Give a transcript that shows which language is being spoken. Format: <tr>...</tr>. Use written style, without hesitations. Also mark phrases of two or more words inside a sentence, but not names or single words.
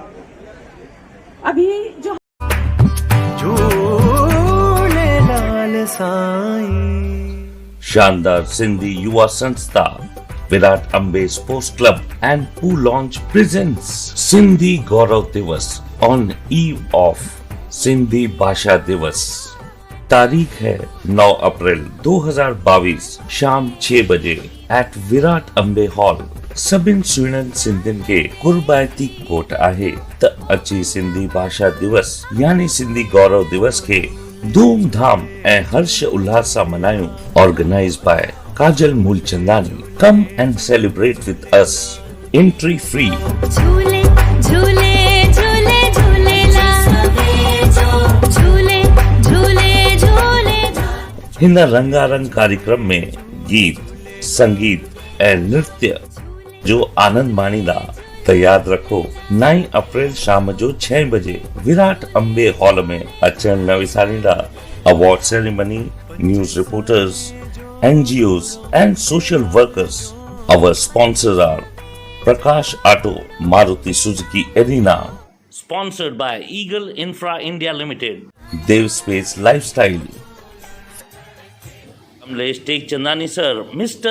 <hi>अभी जो</hi> <en>शानदार सिंधी युवा संस्था विराट अम्बे स्पोर्ट्स क्लब and Poo Launch presents सिंधी गौरव दिवस on eve of सिंधी भाषा दिवस।</en> <hi>तारीख है 9 अप्रैल 2022 शाम 6 बजे एट विराट अम्बे हॉल।</hi> <sd>सभिनि सुहिणनि सिंधियुनि खे कुर्बायती कोट आहे त अची सिंधी भाषा दिवस यानी सिंधी गौरव दिवस खे धूमधाम ऐं हर्ष उल्लास सां मनायूं।</sd> <en>organize by काजल मूलचंदानी। come and celebrate with us. entry free.</en> <sd>झूले झूले झूले झूले झूले झूले हिन रंगारंग कार्यक्रम में गीत संगीत ऐं नृत्य जो आनंद माणींदा त याद रखो 9 अप्रैल शाम जो 6 बजे विराट अम्बे हॉल में अचण न विसारींदा।</sd> <en>award ceremony, news reporters, NGOs and social workers. Our sponsors are Prakash Auto, Maruti Suzuki Arena. Sponsored by Eagle Infra India Limited. Dev Space Lifestyle. Kamlesh Tekchandani sir, Mr.</en>